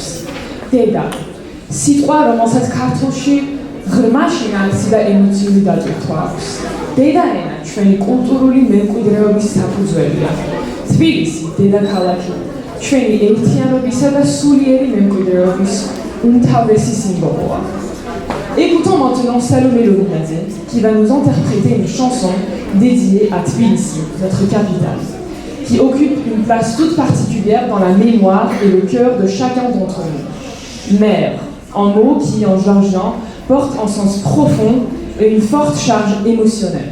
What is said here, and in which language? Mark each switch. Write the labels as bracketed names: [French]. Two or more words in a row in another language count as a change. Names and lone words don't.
[Georgian] დედა, სიტყვა, რომელსაც ქართულში ღრმა შინაარსი და ემოციური დატვირთვა აქვს. დედაენა ჩვენი კულტურული მემკვიდრეობის საფუძველია. თბილისი, დედაქალაქი, ჩვენი ერთიანობისა და სულიერი მემკვიდრეობის umთავრესი symbole. [French] Écoutons maintenant Salomé Lominadze, qui va nous interpréter une chanson dédiée à Tbilissi, notre capitale, qui occupe une place toute particulière dans la mémoire et le cœur de chacun d'entre nous. Mère, en mots qui, en géorgien, portent un sens profond et une forte charge émotionnelle.